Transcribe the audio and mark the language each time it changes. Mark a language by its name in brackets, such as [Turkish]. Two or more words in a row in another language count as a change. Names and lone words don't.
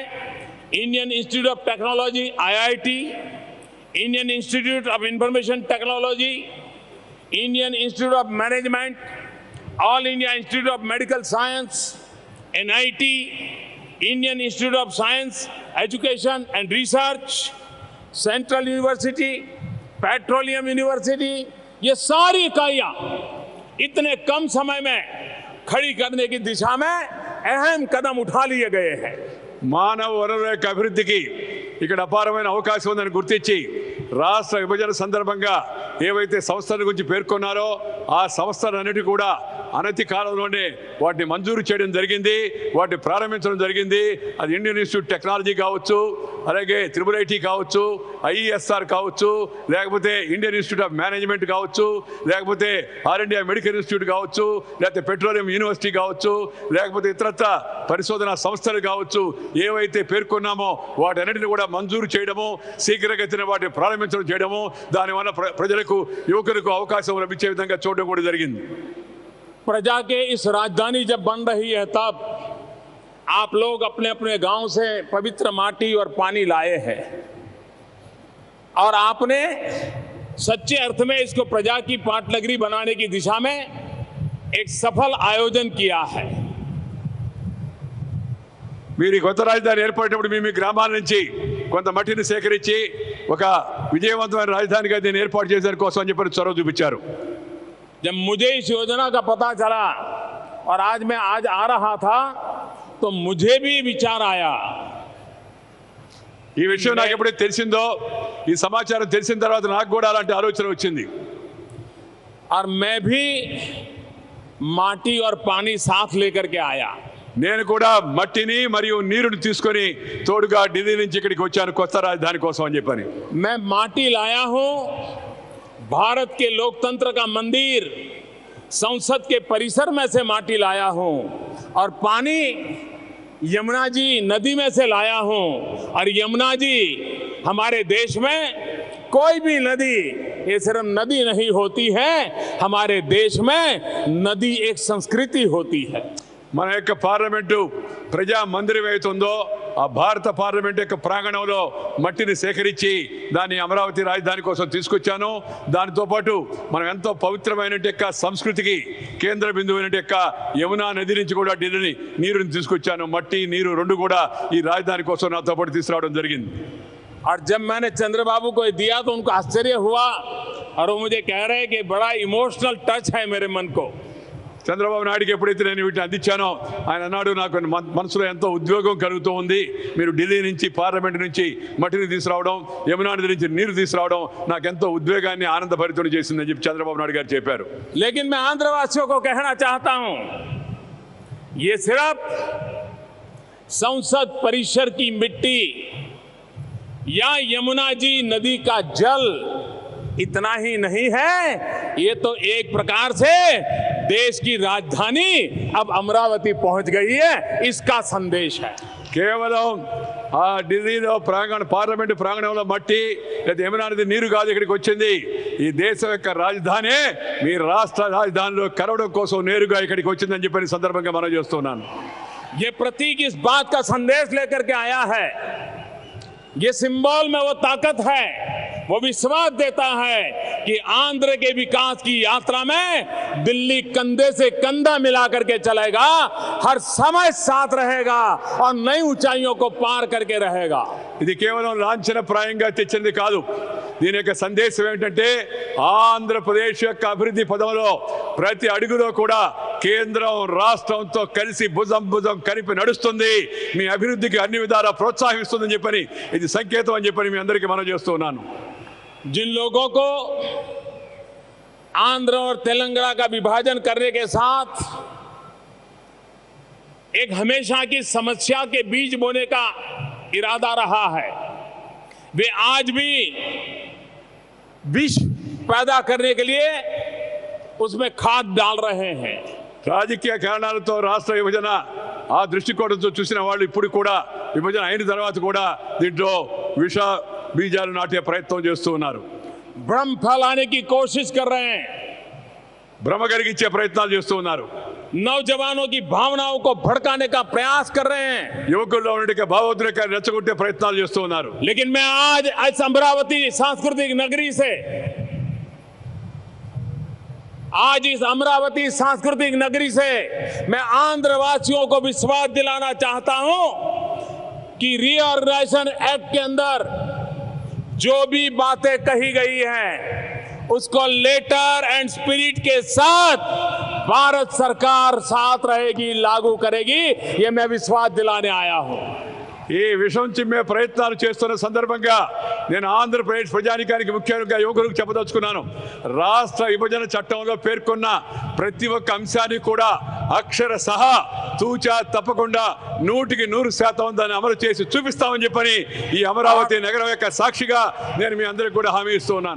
[Hindi] इंडियन इंस्टीट्यूट ऑफ टेक्नोलॉजी IIT, इंडियन इंस्टीट्यूट ऑफ इंफॉर्मेशन टेक्नोलॉजी, इंडियन इंस्टीट्यूट ऑफ मैनेजमेंट, ऑल इंडिया इंस्टीट्यूट ऑफ मेडिकल साइंस NIT, इंडियन इंस्टीट्यूट ऑफ साइंस एजुकेशन एंड रिसर्च, सेंट्रल यूनिवर्सिटी, पेट्रोलियम यूनिवर्सिटी, ये सारी इकाइयां इतने कम समय में खड़ी करने की दिशा में अहम कदम उठा लिए गए हैं। [Telugu] మానవ వనరుల యొక్క అభివృద్ధికి ఇక్కడ అపారమైన అవకాశం ఉందని గుర్తించి రాష్ట్ర విభజన సందర్భంగా ఏవైతే సంస్థల గురించి పేర్కొన్నారో ఆ సంస్థలన్నిటి కూడా అనతి కాలంలోనే వాటిని మంజూరు చేయడం జరిగింది, వాటిని ప్రారంభించడం జరిగింది. అది ఇండియన్ ఇన్స్టిట్యూట్ టెక్నాలజీ కావచ్చు, అలాగే IIIT కావచ్చు, IESR కావచ్చు, లేకపోతే ఇండియన్ ఇన్స్టిట్యూట్ ఆఫ్ మేనేజ్మెంట్ కావచ్చు, లేకపోతే ఆల్ ఇండియా మెడికల్ ఇన్స్టిట్యూట్ కావచ్చు, లేకపోతే పెట్రోలియం యూనివర్సిటీ కావచ్చు, లేకపోతే ఇతరత్ర పరిశోధనా సంస్థలు కావచ్చు, ఏవైతే పేర్కొన్నామో వాటన్నిటిని కూడా మంజూరు చేయడము, శీఘ్రగతిన వాటిని ప్రారంభించడం చేయడము, దానివల్ల ప్రజలకు యువకులకు అవకాశం లభించే విధంగా చూడడం కూడా జరిగింది. [Hindi] प्रजा के इस राजधानी जब बन रही है तब आप लोग अपने अपने गांव से पवित्र माटी और पानी लाए हैं, और आपने सच्चे अर्थ में इसको प्रजा की पाटनगरी बनाने की दिशा में एक सफल आयोजन किया है। [Telugu] మీరు ఈ కొత్త రాజధాని ఏర్పడినప్పుడు మీ గ్రామాల నుంచి కొంత మట్టిని సేకరించి ఒక విజయవంతమైన రాజధానిగా దీన్ని ఏర్పాటు చేసేందుకు కోసం అని చెప్పి చొరవ చూపించారు. [Hindi] जब मुझे इस योजना का पता चला और आज मैं आ रहा था तो मुझे भी विचार आया, [Telugu] ఈ విషయం నాకు ఎప్పుడైతే తెలిసిందో, ఈ సమాచారం తెలిసిన తర్వాత నాకు కూడా అలాంటి ఆలోచన వచ్చింది. [Hindi] और मैं भी माटी और पानी साथ लेकर के आया. [Telugu] నేను కూడా మట్టిని మరియు నీరుని తీసుకొని తోడుగా ఢిల్లీ నుంచి ఇక్కడికి వచ్చాను కొత్త రాజధాని కోసం అని చెప్పని. [Hindi] मैं माटी लाया हूं, भारत के लोकतंत्र का मंदिर संसद के परिसर में से माटी लाया हूं, और पानी यमुना जी नदी में से लाया हूं, और यमुना जी हमारे देश में कोई भी नदी ये सिर्फ नदी नहीं होती है, हमारे देश में नदी एक संस्कृति होती है. [Telugu] మన యొక్క పార్లమెంటు ప్రజా మందిరం ఏతుందో ఆ భారత పార్లమెంట్ యొక్క ప్రాంగణంలో మట్టిని సేకరించి దాన్ని అమరావతి రాజధాని కోసం తీసుకొచ్చాను. దానితో పాటు మనం ఎంతో పవిత్రమైన యొక్క సంస్కృతికి కేంద్ర బిందువైన యొక్క యమునా నది నుంచి కూడా ఢిల్లీ నీరుని తీసుకొచ్చాను. మట్టి నీరు రెండు కూడా ఈ రాజధాని కోసం నాతో పాటు తీసుకురావడం జరిగింది. [Hindi] और जब मैंने चंद्रबाबू को दिया तो उनको आश्चर्य हुआ, और वो मुझे कह रहे हैं कि बड़ा [English] emotional touch [Hindi] है मेरे मन को. [Telugu] చంద్రబాబు నాయుడుకి ఎప్పుడైతే నేను వీటిని అందించానో ఆయన అన్నాడు, నాకు మనసులో ఎంతో ఉద్వేగం కలుగుతూ ఉంది. మీరు ఢిల్లీ నుంచి పార్లమెంట్ నుంచి మట్టిని తీసుకురావడం, యమునా నది నుంచి నీరు తీసుకురావడం నాకు ఎంతో ఉద్వేగాన్ని ఆనందభరితుడు చేసిందని చెప్పి చంద్రబాబు నాయుడు గారు చెప్పారు. [Hindi] लेकिन मैं आंध्रवासियों को कहना चाहता हूं, ये सिर्फ संसद परिसर की मिट्टी या यमुना जी नदी का जल इतना ही नहीं है, ये तो एक प्रकार से देश की राजधानी अब अमरावती पहुंच गई है, इसका संदेश है. [Telugu] కేవలం ఆ ఢిల్లీలో పార్లమెంట్ ప్రాంగణంలో మట్టి లేదా యమునా నది నీరు కాదు ఇక్కడికి వచ్చింది. ఈ దేశం యొక్క రాజధాని మీ రాష్ట్ర రాజధానిలో కలవడం కోసం నేరుగా ఇక్కడికి వచ్చిందని చెప్పి సందర్భంగా మనం చేస్తున్నాను. [Hindi] ये प्रतीक इस बात का संदेश लेकर के आया है, ये सिंबल में वो ताकत है वो विश्वास देता है कि आंध्र के विकास की यात्रा में दिल्ली कंधे से कंधा मिला करके चलेगा, हर समय साथ रहेगा और नई ऊंचाइयों को पार करके रहेगा। [Telugu] ఇది కేవలం లాంఛనప్రాయంగా తెచ్చింది కాదు. దీని యొక్క సందేశం ఏమిటంటే ఆంధ్రప్రదేశ్ యొక్క అభివృద్ధి పదంలో ప్రతి అడుగులో కూడా కేంద్రం రాష్ట్రంతో కలిసి భుజం భుజం కలిపి నడుస్తుంది, మీ అభివృద్ధికి అన్ని విధాలా ప్రోత్సహిస్తుందని చెప్పని ఇది సంకేతం అని చెప్పని మీ అందరికీ మనం చేస్తూ ఉన్నాను. [Hindi] जिन लोगों को आंध्र और तेलंगाना का विभाजन करने के साथ एक हमेशा की समस्या के बीज बोने का इरादा रहा है, वे आज भी विष पैदा करने के लिए उसमें खाद डाल रहे हैं। [Telugu] రాజకీయ కారణాలతో రాష్ట్ర విభజన ఆ దృష్టికోణంతో చూసిన వాళ్ళు ఇప్పుడు కూడా విభజన అయిన తర్వాత కూడా దీంట్లో విష బీజాలు నాటే ప్రయత్నం చేస్తూ ఉన్నారు. [Hindi] भ्रम फैलाने की कोशिश कर रहे हैं, [Telugu] భ్రమ కలిగించే ప్రయత్నాలు చేస్తూ ఉన్నారు. [Hindi] नौजवानों की भावनाओं को भड़काने का प्रयास कर रहे हैं। [Telugu] యువకుల్లో ఉండే భావోద్రేకాన్ని రెచ్చగొట్టే ప్రయత్నాలు చేస్తూ ఉన్నారు. [Hindi] लेकिन मैं आज अमरावती सांस्कृतिक नगरी से, आज इस अमरावती सांस्कृतिक नगरी से मैं आंध्र वासियों को विश्वास दिलाना चाहता हूं कि रीऑर्गेनाइजेशन एक्ट के अंदर जो भी बातें कही गई हैं उसको [English] letter and spirit [Hindi] के साथ भारत सरकार साथ रहेगी, लागू करेगी, ये मैं विश्वास दिलाने आया हूं। [Telugu] ఈ విషయం చిమ్మే ప్రయత్నాలు చేస్తున్న సందర్భంగా నేను ఆంధ్రప్రదేశ్ ప్రజానికానికి ముఖ్యంగా యువకులకు చెప్పదలుచుకున్నాను. రాష్ట్ర విభజన చట్టంలో పేర్కొన్న ప్రతి ఒక్క అంశాన్ని కూడా అక్షర సహా తూచా తప్పకుండా 100% దాన్ని అమలు చేసి చూపిస్తామని చెప్పని ఈ అమరావతి నగరం యొక్క సాక్షిగా నేను మీ అందరికీ కూడా హామీ ఇస్తూ ఉన్నాను.